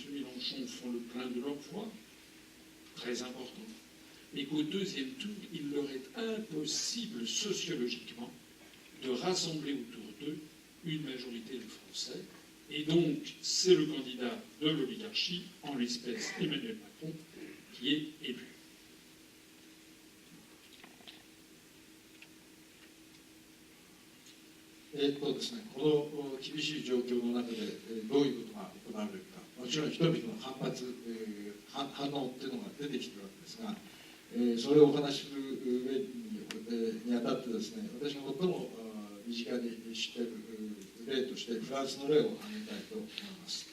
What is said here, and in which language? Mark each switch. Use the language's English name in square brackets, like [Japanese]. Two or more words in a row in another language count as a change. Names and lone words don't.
[French] Mélenchon font le plein de leur voix, très important, mais qu'au deuxième tour, il leur est impossible sociologiquement de rassembler autour d'eux une majorité de Français. Et donc, c'est le candidat de l'oligarchie, en l'espèce Emmanuel Macron, qui est élu. [Japanese] ですね、この厳しい状況の中でどういうことが行われるか、もちろん人々の反発、反応というのが出てきているわけですが、それをお話しする上にあたってですね、私が最も身近に知っている例としてフランスの例を挙げたいと思います。